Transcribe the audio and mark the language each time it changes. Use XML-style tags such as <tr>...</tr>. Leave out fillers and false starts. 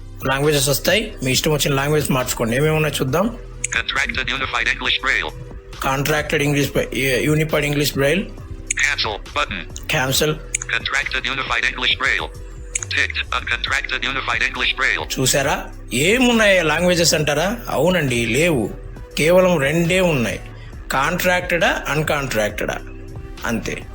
<te>Languages వస్తాయి, మీ ఇష్టం వచ్చిన లాంగ్వేజ్ మార్చుకోండి. ఏమేమన్నా చూద్దాం.</te> <en>Contracted unified English Braille. Contracted English unified English Braille. Cancel button. Cancel. Contracted unified English Braille. Ticked uncontracted unified English Braille.</en> <te>చూసారా ఏమున్నాయి languages అంటారా? అవునండి, లేవు, కేవలం రెండే ఉన్నాయి, కాంట్రాక్టెడా అన్కాంట్రాక్టెడా అంతే.</te>